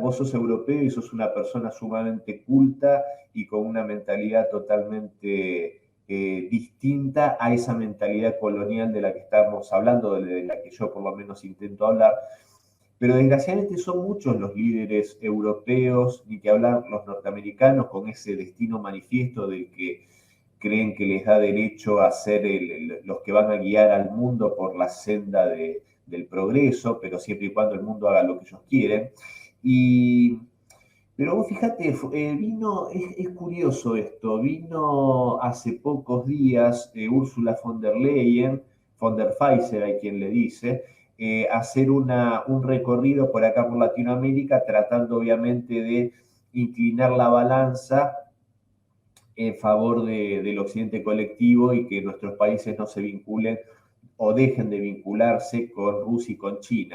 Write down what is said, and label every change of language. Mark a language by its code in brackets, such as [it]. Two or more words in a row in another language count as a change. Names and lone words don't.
[es] vos sos europeo y sos una persona sumamente culta y con una mentalidad totalmente distinta a esa mentalidad colonial de la que estamos hablando, de la que yo por lo menos intento hablar, pero desgraciadamente son muchos los líderes europeos, ni que hablar los norteamericanos, con ese destino manifiesto del que creen que les da derecho a ser los que van a guiar al mundo por la senda del progreso, pero siempre y cuando el mundo haga lo que ellos quieren. Pero vos fíjate, es curioso esto, vino hace pocos días Ursula von der Leyen, von der Pfizer hay quien le dice, hacer un recorrido por acá por Latinoamérica, tratando obviamente de inclinar la balanza en favor del occidente colectivo y que nuestros países no se vinculen o dejen de vincularse con Rusia y con China.